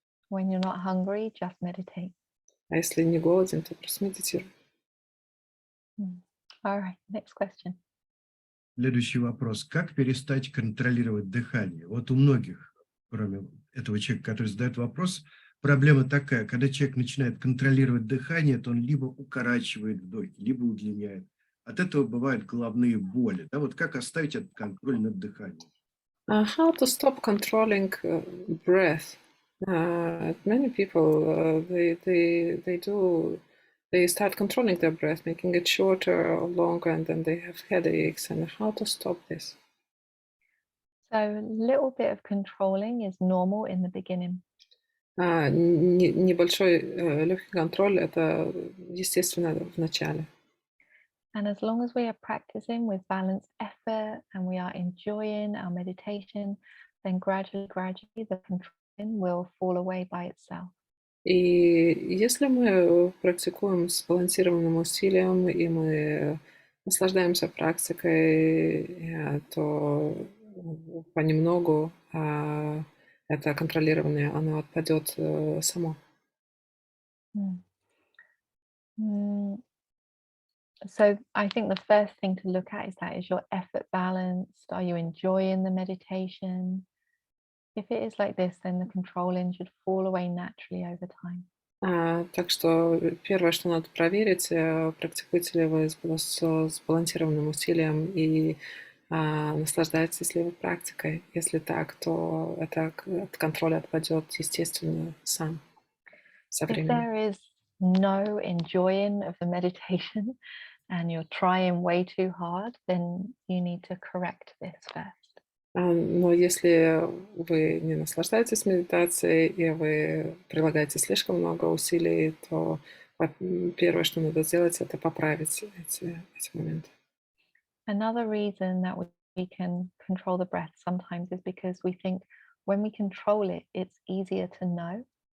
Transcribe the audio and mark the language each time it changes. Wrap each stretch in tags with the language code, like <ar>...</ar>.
<en>When you're not hungry, just meditate.</en> <ru>А если не голоден, то просто медитируй.</ru> <en>All right, next question.</en> <ru>Следующий вопрос. Как перестать контролировать дыхание? Вот у многих, кроме этого человека, который задает вопрос, проблема такая, когда человек начинает контролировать дыхание, то он либо укорачивает вдохи, либо удлиняет. От этого бывают головные боли. Да, вот как оставить этот контроль над дыханием?</ru> <en>How to stop controlling breath? Many people they start controlling their breath, making it shorter or longer, and then they have headaches. And how to stop this? So a little bit of controlling is normal in the beginning.</en> <ru>Небольшой легкий контроль это естественно в начале.</ru> <en>And as long as we are practicing with balanced effort and we are enjoying our meditation, then gradually the controlling will fall away by itself.</en> <ru>И если мы практикуем с сбалансированным усилием, и мы наслаждаемся практикой, то понемногу это контролирование, оно отпадет само.</ru> <en>So I think the first thing to look at is your effort balanced? Are you enjoying the meditation? If it is like this, then the controlling should fall away naturally over time.</en> <ru>Так что первое, что надо проверить, практикуете ли вы с сбалансированным усилием и наслаждаетесь ли вы практикой. Если так, то это от контроля отпадет естественно сам со</ru> <en>If</en> <ru>временем.</ru> <en>there is no enjoying of the meditation and you're trying way too hard, then you need to correct this first.</en> <ru>Но если вы не наслаждаетесь медитацией и вы прилагаете слишком много усилий, то первое, что надо сделать, это поправить эти моменты.</ru> <en>Another reason that we can control the breath sometimes is because we think when we control it, it's easier to know.</en>